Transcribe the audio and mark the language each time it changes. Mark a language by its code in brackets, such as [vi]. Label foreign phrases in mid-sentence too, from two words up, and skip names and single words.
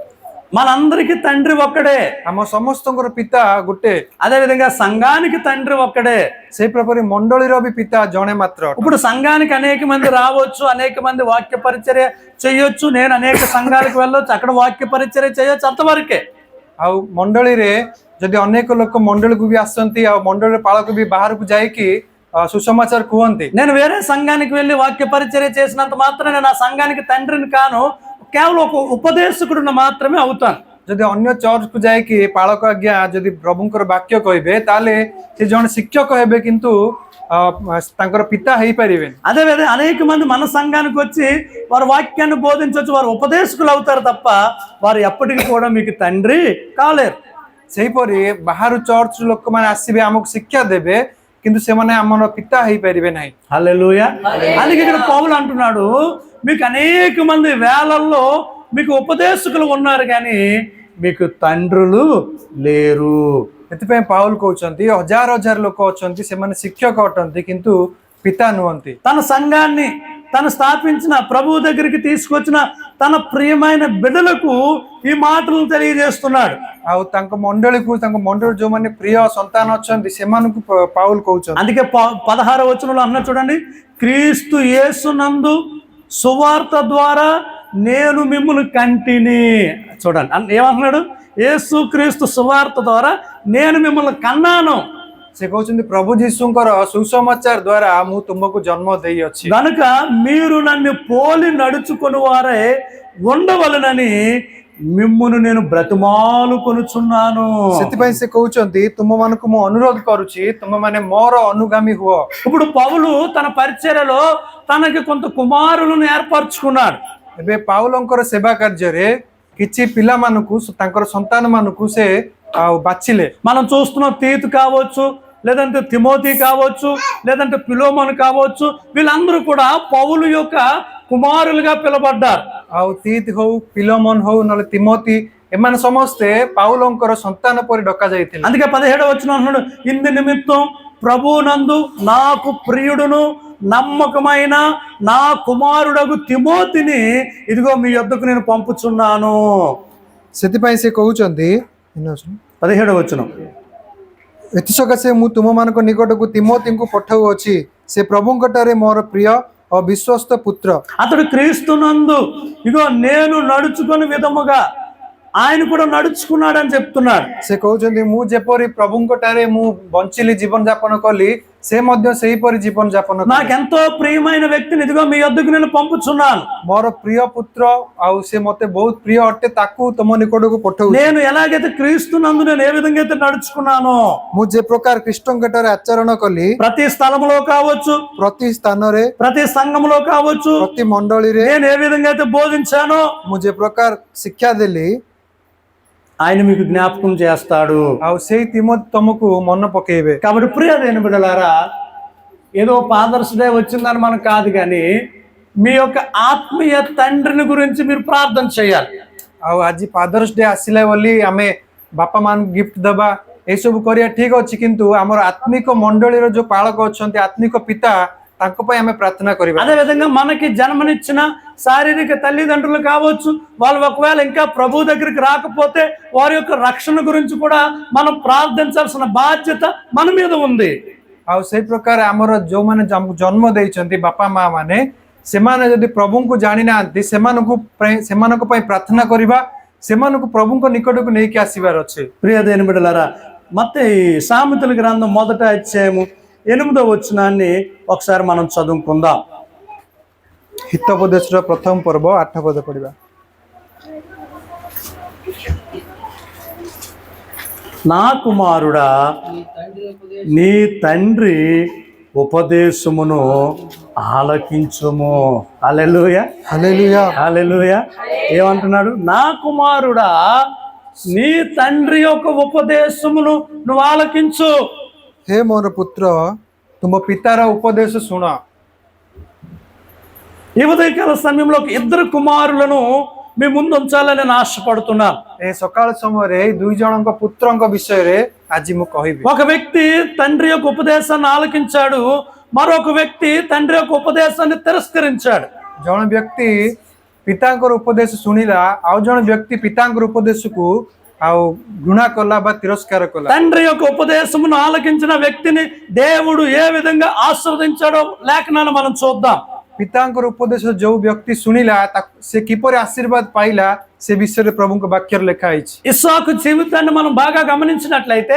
[te] మనందరికీ తండ్రి ఒక్కడే. [or] ଆମ ସମସ୍ତଙ୍କର ପିତା ଗୋଟେ। [te] అదే విధంగా సంఘానికి తండ్రి ఒక్కడే. [or] ସେଇ ପ୍ରକାର ମଣ୍ଡଳୀର ବି ପିତା ଜଣେ ମାତ୍ର। [te] ఇప్పుడు సంఘానికి అనేక మంది రావచ్చు, అనేక మంది వాక్య పరిచర్య చేయొచ్చు, నేను అనేక సంఘాలకు వెళ్ళొచ్చు, అక్కడ వాక్య పరిచర్య చేయొచ్చు, అంతవరకే। [or] ଆଉ ମଣ୍ଡଳୀରେ ଯଦି ଅନେକ ଲୋକ ମଣ୍ଡଳୀକୁ ବି ଆସନ୍ତି, ଆଉ ମଣ୍ଡଳୀର ପାଳକ ବି ବାହାରକୁ ଯାଇକି సుసమాచార କୁହନ୍ତି। [te] నేను వేరే సంఘానికి వెళ్ళి వాక్య పరిచర్య చేసినంత మాత్రాన నేను ఆ సంఘానికి తండ్రిని కాను, కేవలం ఒక ఉపదేశకుడిని మాత్రమే అవుతాను। [or] ଯଦି ଅନ୍ୟ ଚର୍ଚ୍ଚକୁ ଯାଇକି ପାଳକ ଆଜ୍ଞା ଯଦି ପ୍ରଭୁଙ୍କର ବାକ୍ୟ କହିବେ, ତାହେଲେ ସେ ଜଣେ ଶିକ୍ଷକ ହେବେ, କିନ୍ତୁ ତାଙ୍କର ପିତା ହେଇପାରିବେନି। [te] అదే విధంగా అనేక మంది మన సంఘానికి వచ్చి వారు వాక్యాన్ని బోధించవచ్చు, వారు ఉపదేశకులు అవుతారు తప్ప వారు ఎప్పటికీ కూడా మీకు తండ్రి కాలేరు। [or] ସେହିପରି ବାହାରୁ ଚର୍ଚ୍ଚ ଲୋକମାନେ ଆସିବେ, ଆମକୁ ଶିକ୍ଷା ଦେବେ, କିନ୍ତୁ ସେମାନେ ଆମର ପିତା ହେଇପାରିବେ ନାହିଁ। [te] హల్లెలూయా। అందుకే ఇక్కడ పౌలు అంటున్నాడు, మీకు అనేక మంది వేలల్లో మీకు ఉపదేశకులు ఉన్నారు కానీ మీకు తండ్రులు లేరు। [or] ସେଥିପାଇଁ ପାଉଲ କହୁଛନ୍ତି ହଜାର ହଜାର ଲୋକ ଅଛନ୍ତି, ସେମାନେ ଶିକ୍ଷକ ଅଟନ୍ତି, କିନ୍ତୁ ପିତା ନୁହନ୍ତି। [te] తన సంఘాన్ని తను స్థాపించిన ప్రభువు దగ్గరికి తీసుకొచ్చిన తన ప్రియమైన బిడ్డలకు ఈ మాటలు తెలియజేస్తున్నాడు। [or] ଆଉ ତାଙ୍କ ମଣ୍ଡଳୀକୁ, ତାଙ୍କ ମଣ୍ଡଳୀ ଯୋଉମାନେ ପ୍ରିୟ ସନ୍ତାନ ଅଛନ୍ତି, ସେମାନଙ୍କୁ ପାଉଲ କହୁଛନ୍ତି। [te] అందుకే 16వ వచనంలో అన్న చూడండి, క్రీస్తు యేసునందు సువార్త ద్వారా నేను మిమ్మల్ని కంటిని। చూడండి ఏమంటున్నాడు, యేసు క్రీస్తు సువార్త ద్వారా నేను మిమ్మల్ని కన్నాను। [or] ସେ କହୁଛନ୍ତି ପ୍ରଭୁ ଯୀଶୁଙ୍କର ସୁସମାଚାର ଦ୍ୱାରା ମୁଁ ତୁମକୁ ଜନ୍ମ ଦେଇଅଛି, [te] కనుక మీరు నన్ను పోలి నడుచుకుని వారే ఉండవలనని మిమ్మును నేను బ్రతిమాలు కొనుచున్నాను। [or] ସେଥିପାଇଁ ସେ କହୁଛନ୍ତି ତୁମମାନଙ୍କୁ ମୁଁ ଅନୁରୋଧ କରୁଛି, ତୁମେମାନେ ମୋର ଅନୁଗାମୀ ହୁଅ। [te] ఇప్పుడు పౌలు తన పరిచర్యలో తనకి కొంత కుమారులను ఏర్పరచుకున్నాడు। [or] ଏବେ ପାଉଲଙ୍କର ସେବା କାର୍ଯ୍ୟରେ କିଛି ପିଲାମାନଙ୍କୁ, ତାଙ୍କର ସନ୍ତାନ ମାନଙ୍କୁ ସେ ବାଛିଲେ। [te] మనం చూస్తున్న తీతు కావచ్చు, లేదంటే తిమోతి కావచ్చు, లేదంటే ఫిలోమోను కావచ్చు, వీళ్ళందరూ కూడా పౌలు యొక్క కుమారులుగా పిలబడ్డారు। [or] ଆଉ తీత్ ହଉ, ଫିଲୋମୋନ ହଉ, ନହେଲେ తిమోతి, ଏମାନେ ସମସ୍ତେ ପାଉଲଙ୍କର ସନ୍ତାନ ପରି ଡକା ଯାଇଥିଲେ। [te] అందుకే 17వ వచనం అంటున్నాడు, ఇందు నిమిత్తం ప్రభువునందు నాకు ప్రియుడును నమ్మకమైన నా కుమారుడగు తిమోతిని ఇదిగో మీ యొద్దకు నేను పంపుచున్నాను। [or] ସେଥିପାଇଁ ସେ କହୁଛନ୍ତି [te] 17వ వచనం, [or] ଏଥିସକାଶେ ମୁଁ ତୁମମାନଙ୍କ ନିକଟକୁ ତିମୋତିଙ୍କୁ ପଠାଉଅଛି, ସେ ପ୍ରଭୁଙ୍କଠାରେ ମୋର ପ୍ରିୟ ଓ ବିଶ୍ୱସ୍ତ ପୁତ୍ର। [te] అతడు క్రీస్తునందు ఇదిగో నేను నడుచుకుని విధముగా ఆయన కూడా నడుచుకున్నాడని చెప్తున్నాడు। [or] ସେ କହୁଛନ୍ତି ମୁଁ ଯେପରି ପ୍ରଭୁଙ୍କଠାରେ ମୁଁ ବଞ୍ଚିଲି, ଜୀବନ ଯାପନ କଲି, ସେ ମଧ୍ୟ ସେହିପରି ଜୀବନ ଯାପନ କଲେ। [te] నాకెంతో ప్రియమైన వ్యక్తిని ఇదిగో మీ యొద్దకు నేను పంపుచున్నాను। [or] ମୋର ପ୍ରିୟ పుత్ర, ଆଉ ସେ ମତେ ବହୁତ ପ୍ରିୟ ଅଟେ, ତାକୁ ତମ ନିକଟକୁ ପଠାଉଛି। [te] నేను ఎలాగైతే క్రీస్తునందు నేను ఏ విధంగా అయితే నడుచుకున్నానో, [or] ମୁଁ ଯେ ପ୍ରକାର ଖ୍ରୀଷ୍ଟଙ୍କଠାରେ ଆଚରଣ కలి, [te] ప్రతి స్థలములో కావచ్చు, [or] ପ୍ରତି ସ୍ଥାନରେ, [te] ప్రతి సంఘములో కావచ్చు, [or] ପ୍ରତି ମଣ୍ଡଳୀରେ [te] నేను ఏ విధంగా అయితే బోధించానో [or] ମୁଁ ଯେ ପ୍ରକାର ଶିକ୍ଷା ଦେଲି, [te] ఆయన మీకు జ్ఞాపకం చేస్తాడు। [or] ଆଉ ସେଇ ତିମୋତି ତମକୁ ମନ ପକେଇବେ। [te] కాబట్టి ప్రియమైన బిడ్డలారా, ఏదో [en] Fathers Day [te] వచ్చిందని మనకు కాదు కానీ మీ యొక్క ఆత్మీయ తండ్రిని గురించి మీరు ప్రార్థన చేయాలి। [or] ଆଉ ଆଜି [en] Fathers Day [or] ଆସିଲା ବୋଲି ଆମେ ବାପା ମାନଙ୍କୁ ଗିଫ୍ଟ ଦେବା, ଏସବୁ କରିବା ଠିକ ଅଛି, କିନ୍ତୁ ଆମର ଆତ୍ମିକ ମଣ୍ଡଳୀର ଯୋଉ ପାଳକ ଅଛନ୍ତି, ଆତ୍ମିକ ପିତା, ତାଙ୍କ ପାଇଁ ଆମେ ପ୍ରାର୍ଥନା କରିବା। [te] అదే విధంగా మనకి జన్మనిచ్చిన శారీరక తల్లిదండ్రులు కావచ్చు, వాళ్ళు ఒకవేళ ఇంకా ప్రభు దగ్గరికి రాకపోతే వారి యొక్క రక్షణ గురించి కూడా మనం ప్రార్థించాల్సిన బాధ్యత మన మీద ఉంది। [or] ଆଉ ସେଇ ପ୍ରକାର ଆମର ଯୋଉମାନେ ଜନ୍ମ ଦେଇଛନ୍ତି ବାପା ମା ମାନେ, ସେମାନେ ଯଦି ପ୍ରଭୁଙ୍କୁ ଜାଣି ନାହାନ୍ତି ସେମାନଙ୍କ ପାଇଁ ପ୍ରାର୍ଥନା କରିବା, ସେମାନଙ୍କୁ ପ୍ରଭୁଙ୍କ ନିକଟକୁ ନେଇକି ଆସିବାର ଅଛି। [te] ప్రియ దేవుని బిడ్డలారా, మత్తయి సామెతల గ్రంథం 1వ అధ్యాయము 8వ వచనాన్ని ఒకసారి మనం చదువుకుందాం। [or] ହିତୋପଦେଶର ପ୍ରଥମ ପର୍ବ 8 ପଦ ପଢିବା। [te] నా కుమారుడా, నీ తండ్రి ఉపదేశమును ఆలకించుము। హల్లెలూయా, హల్లెలూయా, హల్లెలూయా। ఏమంటున్నాడు? నా కుమారుడా, నీ తండ్రి యొక్క ఉపదేశమును నువ్వు ఆలకించు। [or] హే ମୋର ପୁତ୍ର, ତୁମ ପିତାର ଉପଦେଶ ଶୁଣ। [te] ఈ ఉదయకాల సమయంలో ఇద్దరు కుమారులను మీ ముందు ఉంచాలని నేను ఆశపడుతున్నాను। [or] ଏ ସକାଳ ସମୟରେ ଏଇ ଦୁଇ ଜଣଙ୍କ ପୁତ୍ରଙ୍କ ବିଷୟରେ ଆଜି ମୁଁ କହିବି। [te] ఒక వ్యక్తి తండ్రి యొక్క ఉపదేశాన్ని ఆలకించాడు, మరొక వ్యక్తి తండ్రి యొక్క ఉపదేశాన్ని తిరస్కరించాడు। [or] ଜଣେ ବ୍ୟକ୍ତି ପିତାଙ୍କର ଉପଦେଶ ଶୁଣିଲା, ଆଉ ଜଣେ ବ୍ୟକ୍ତି ପିତାଙ୍କର ଉପଦେଶକୁ ଆଉ ଘୃଣା କଲା ବା ତିରସ୍କାର କଲା। [te] తండ్రి యొక్క ఉపదేశమును ఆలకించిన వ్యక్తిని దేవుడు ఏ విధంగా ఆశీర్వదించాడో లేఖనాన్ని మనం చూద్దాం। [or] ପିତାଙ୍କର ଉପଦେଶ ଯୋଉ ବ୍ୟକ୍ତି ଶୁଣିଲା ସେ କିପରି ଆଶୀର୍ବାଦ ପାଇଲା, ସେ ବିଷୟରେ ପ୍ରଭୁଙ୍କ ବାକ୍ୟରେ ଲେଖା ହେଇଛି। [te] ఇస్సాకు జీవితాన్ని మనం బాగా గమనించినట్లయితే,